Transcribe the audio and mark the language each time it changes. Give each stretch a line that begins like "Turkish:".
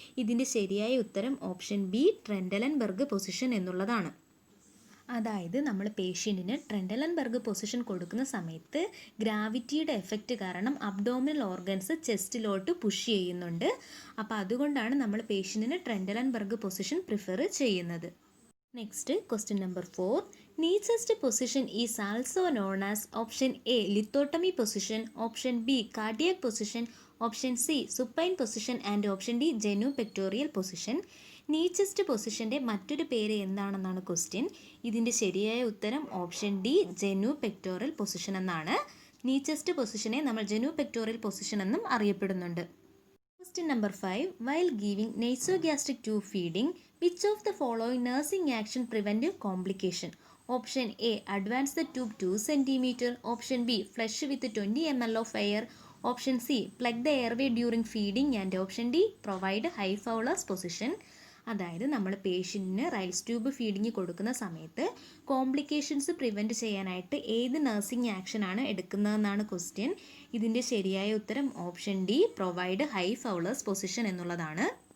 Malayalam: ഇതിൻ്റെ ശരിയായ ഉത്തരം ഓപ്ഷൻ ബി, ട്രെൻഡലൻബർഗ് പൊസിഷൻ എന്നുള്ളതാണ്. അതായത് നമ്മൾ പേഷ്യൻറ്റിന് ട്രെൻഡലൻബർഗ് പൊസിഷൻ കൊടുക്കുന്ന സമയത്ത് ഗ്രാവിറ്റിയുടെ എഫക്റ്റ് കാരണം അബ്ഡോമിനൽ ഓർഗൻസ് ചെസ്റ്റിലോട്ട് പുഷ് ചെയ്യുന്നുണ്ട്. അപ്പോൾ അതുകൊണ്ടാണ് നമ്മൾ പേഷ്യൻറ്റിന് ട്രെൻഡലൻബർഗ് പൊസിഷൻ പ്രിഫർ ചെയ്യുന്നത്. Next question number 4.
English: Knee chest position is also known as option A, lithotomy position, option B, cardiac position, option C, supine position and option D, genupectoral position.
Malayalam: നീ chest പൊസിഷൻ്റെ മറ്റൊരു പേര് എന്താണെന്നാണ് question. ഇതിൻ്റെ ശരിയായ ഉത്തരം option D, Jenu pectoral position എന്നാണ്. നീ chest പൊസിഷനെ നമ്മൾ ജെനു പെക്ടോറൽ പൊസിഷൻ എന്നും അറിയപ്പെടുന്നുണ്ട്. Question number 5.
English: While giving nasogastric tube feeding, which of the following nursing action prevent complication? Option A, advance the tube 2 cm. Option B, flush with 20 ml of air. Option C, plug the airway during feeding. And option D, provide high Fowler's position.
Malayalam: അതായത് നമ്മൾ പേഷ്യൻറ്റിന് Ryle's tube feeding കൊടുക്കുന്ന സമയത്ത് complications prevent ചെയ്യാനായിട്ട് ഏത് nursing ആക്ഷനാണ് എടുക്കുന്നതെന്നാണ് question. ഇതിൻ്റെ ശരിയായ ഉത്തരം option D,
English: provide high Fowler's position
Malayalam: എന്നുള്ളതാണ്.